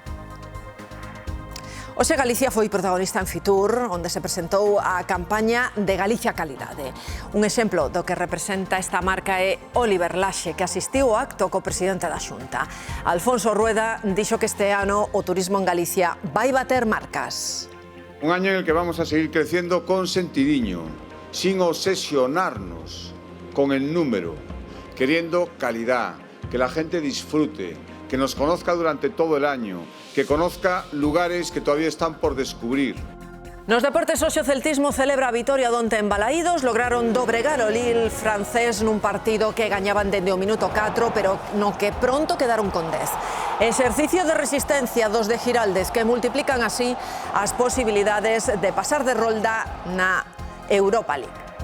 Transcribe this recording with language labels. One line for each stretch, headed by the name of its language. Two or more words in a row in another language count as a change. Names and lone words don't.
Galician: Hoxe Galicia foi protagonista en Fitur, onde se presentou a campaña de Galicia Calidade. Un exemplo do que representa esta marca é Óliver Laxe, que asistiu ao acto co presidente da Xunta. Alfonso Rueda dixo que este ano o turismo en Galicia vai bater marcas.
Spanish: Un año en el que vamos a seguir creciendo con sentidiño, sin obsesionarnos con el número, queriendo calidad, que la gente disfrute, que nos conozca durante todo el año, que conozca lugares que todavía están por descubrir.
Galician: Nos deportes, hoxe o celtismo celebra a vitoria donte en Balaídos. Lograron dobregar o Lille francés nun partido que gañaban dende o minuto 4, pero no que pronto quedaron con 10. Exercicio de resistencia dos de Giraldez, que multiplican así as posibilidades de pasar de rolda na Europa League.